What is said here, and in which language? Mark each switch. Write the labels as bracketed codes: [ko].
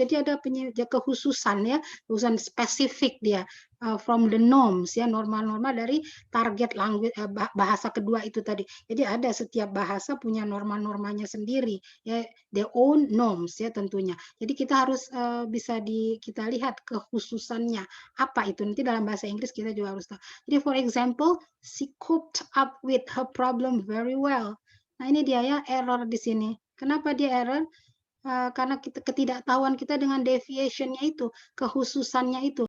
[id] Jadi ada kekhususan ya, kekhususan spesifik dia [en] from the norms [id] ya, norma-norma dari target language bahasa kedua itu tadi. Jadi ada setiap bahasa punya norma-normanya sendiri ya, [en] their own norms [id] ya tentunya. Jadi kita harus bisa kita lihat kekhususannya apa itu. Nanti dalam bahasa Inggris kita juga harus tahu. Jadi [en] for example, she coped up with her problem very well. [id] Nah ini dia ya error di sini. Kenapa dia error? Karena ketidaktahuan kita dengan deviation-nya itu, kekhususannya itu.